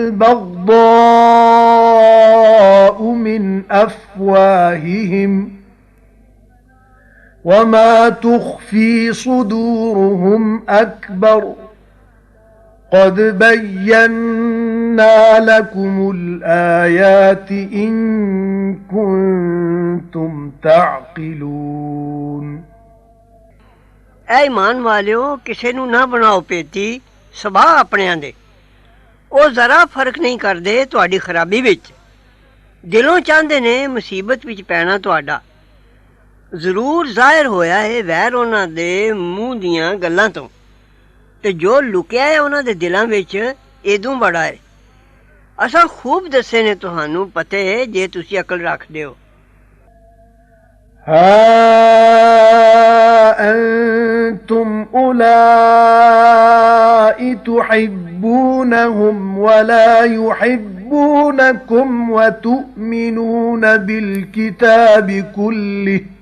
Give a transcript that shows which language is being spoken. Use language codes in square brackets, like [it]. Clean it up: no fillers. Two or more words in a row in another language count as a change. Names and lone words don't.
[ar] البغضاء من أفواههم وما تخفي صدورهم أكبر قد بينا لكم الآيات إن كنتم تعقلون [pa] ਐ ਈਮਾਨ ਵਾਲਿਓ ਕਿਸੇ ਨੂੰ ਨਾ ਬਣਾਓ ਪੇਤੀ ਸਭਾ ਆਪਣਿਆਂ ਦੇ ਉਹ ਜ਼ਰਾ ਫਰਕ ਨਹੀਂ ਕਰਦੇ ਤੁਹਾਡੀ ਖਰਾਬੀ ਵਿੱਚ ਦਿਲੋਂ ਚਾਹੁੰਦੇ ਨੇ ਮੁਸੀਬਤ ਵਿੱਚ ਪੈਣਾ ਤੁਹਾਡਾ ਜ਼ਰੂਰ ਜ਼ਾਹਿਰ ਹੋਇਆ ਹੈ ਵੈਰ ਉਹਨਾਂ ਦੇ ਮੂੰਹ ਦੀਆਂ ਗੱਲਾਂ ਤੋਂ ਤੇ ਜੋ ਲੁਕਿਆ ਹੈ ਉਹਨਾਂ ਦੇ ਦਿਲਾਂ ਵਿੱਚ ਇਦੋਂ ਬੜਾ ਹੈ ਅਸਾਂ ਖੂਬ ਦੱਸੇ ਨੇ ਤੁਹਾਨੂੰ ਪਤੇ ਜੇ ਤੁਸੀਂ ਅਕਲ ਰੱਖਦੇ ਹੋ [ar] ها أنتم أولئك تحبونهم ولا يحبونكم وتؤمنون بالكتاب كله